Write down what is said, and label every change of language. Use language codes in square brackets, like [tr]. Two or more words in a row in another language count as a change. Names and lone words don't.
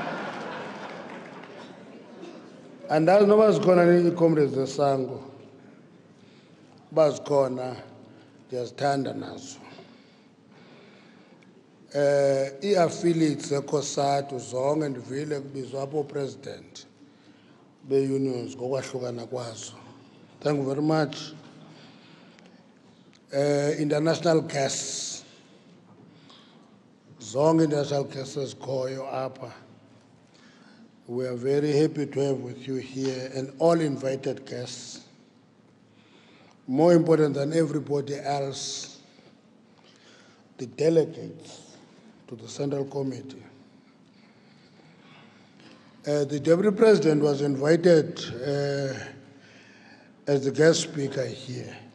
[xh] Andazi noba zikhona ii-comrades zesango. Uba zikhona ndiyazithanda nazo. I-affiliates zeCOSATU zonke ndivile kubizwa apho president be-unions ngokwahlukana kwazo. [en] Thank you very much. International guests, zonke international guests [xh] ezikhoyo apha. [en] We are very happy to have with you here and all invited guests. More important than everybody else, the delegates to the Central Committee. The Deputy President was invited as the guest speaker here.